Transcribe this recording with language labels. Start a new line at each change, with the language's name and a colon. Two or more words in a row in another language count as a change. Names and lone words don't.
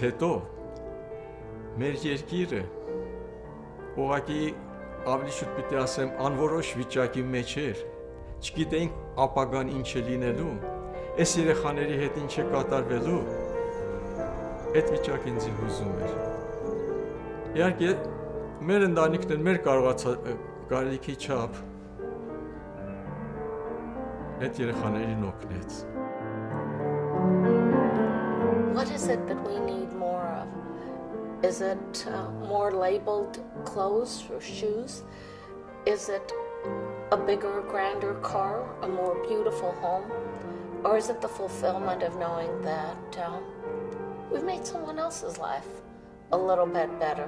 Armenian: հետո մեր երկիրը ուղղակի ավելի շուտ պիտի ասեմ անորոշ վիճակի մեջ էր, չգիտեինք ապագան ինչ է լինելու, այս երեխաների հետ ինչ է կատարվելու, այդ վիճակը ինձ հուզում էր։ Իհարկե, մեր ընտանիքն էլ մեր կարողացած չափ այդ երեխաներին օգնեց։
English: What is it that we need more of? Is it more labeled clothes or shoes? Is it a bigger, grander car, a more beautiful home? Or is it the fulfillment of knowing that we've made someone else's life a little bit better?